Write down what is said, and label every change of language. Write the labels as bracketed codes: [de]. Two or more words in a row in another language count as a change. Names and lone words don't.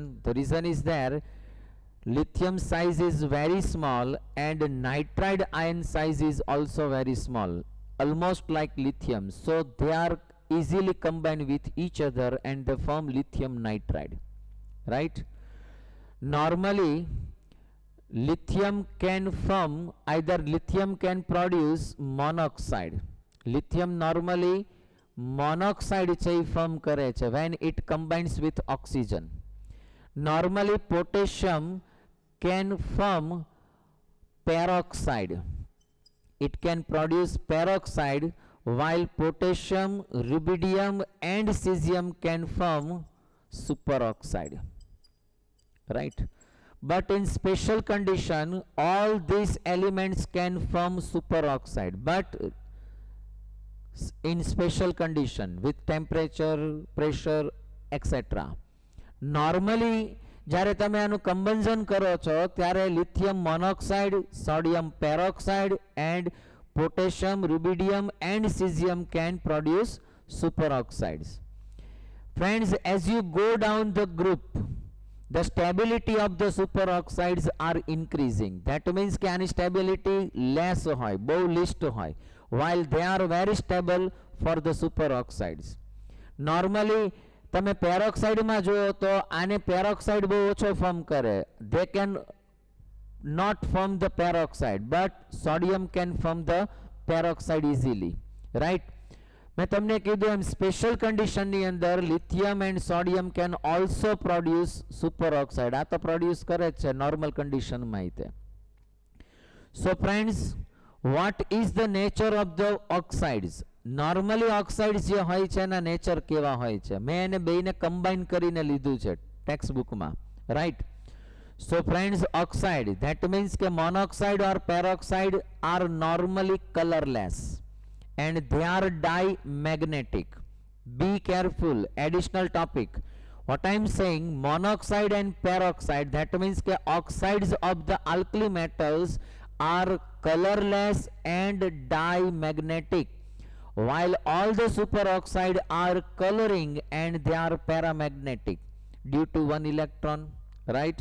[en] The reason is there, lithium size is very small and nitride ion size is also very small, almost like lithium, so they are easily combined with each other and they form lithium nitride, right? Normally lithium can form, either lithium can produce monoxide. Lithium normally monoxide છે form [gu] કરે છે [en] when it combines with oxygen. Normally potassium can form peroxide. It can produce peroxide, while potassium, rubidium and cesium can form superoxide, right? But in special condition all these elements can form superoxide, but in special condition with temperature, pressure, etc. [gu] Normally જ્યારે તમે આનું કમ્બન્ઝન કરો છો ત્યારે લિથિયમ મોનોક્સાઇડ, સોડિયમ પેરોક્સાઇડ [en] and potassium, rubidium and cesium can produce superoxides. Friends, as you go down the group, the stability of the superoxides are increasing. That means [gu] કે આની [en] stability less [gu] હોય, બહુ least હોય, [en] while they are very stable for the superoxides. [gu] Normally તમે peroxide માં જોયો તો આને peroxide બહુ ઓછો ફોર્મ કરે. [en] They can not form the peroxide, but sodium can form the peroxide easily, right? [gu] मैं તમને કીધું એમ સ્પેશિયલ કન્ડિશનની અંદર [en] lithium and sodium can also produce superoxide. [gu] આ તો પ્રોડ્યુસ કરે જ છે નોર્મલ કન્ડિશનમાં તે. [en] So friends, what is the nature of the oxides? [gu] નોર્મલી ઓક્સાઇડ્સ જે હોય છે એના નેચર કેવા હોય છે? મેં એને બેયને કમ્બાઈન કરીને લીધું છે ટેક્સ્ટ બુકમાં, રાઈટ? [en] So friends, oxide that means કે monoxide or peroxide are normally colorless and they are dimagnetic. Be careful, additional topic. What I am saying, monoxide and peroxide, that means that oxides of the alkali metals are colorless and dimagnetic, while all the superoxide are coloring and they are paramagnetic due to one electron, right?